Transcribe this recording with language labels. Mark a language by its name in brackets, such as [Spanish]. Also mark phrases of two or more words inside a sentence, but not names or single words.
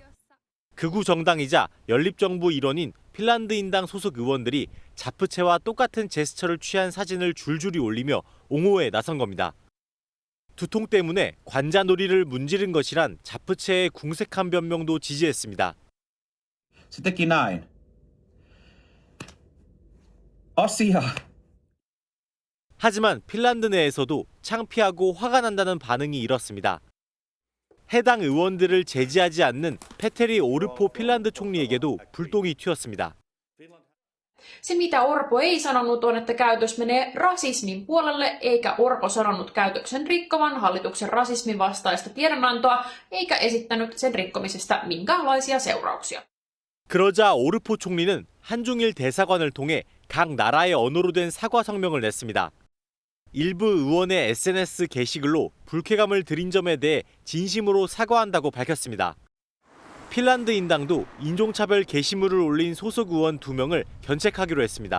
[Korean] 극우 정당이자 연립정부 일원인 핀란드인당 소속 의원들이 자프체와 똑같은 제스처를 취한 사진을 줄줄이 올리며 옹호에 나선 겁니다. 두통 때문에 관자놀이를 문지른 것이란 자프체의 궁색한 변명도 지지했습니다. [Finnish] Se teki näin. Asia. [Korean] 하지만 핀란드 내에서도 창피하고 화가 난다는 반응이 일었습니다. 해당 의원들을 제지하지 않는 페테리 오르포 핀란드 총리에게도 불똥이 튀었습니다. [Finnish] Se mitä Orpo ei sanonut on, että käytös menee rasismin puolelle, eikä Orpo sanonut käytöksen rikkovan hallituksen rasismin vastaista tiedonantoa, eikä esittänyt sen rikkomisesta minkäänlaisia seurauksia. [Korean] 그러자 오르포 총리는 한중일 대사관을 통해 각 나라의 언어로 된 사과 성명을 냈습니다. 일부 의원의 SNS 게시글로 불쾌감을 드린 점에 대해 진심으로 사과한다고 밝혔습니다. 핀란드인당도 인종차별 게시물을 올린 소속 의원 2명을 견책하기로 했습니다.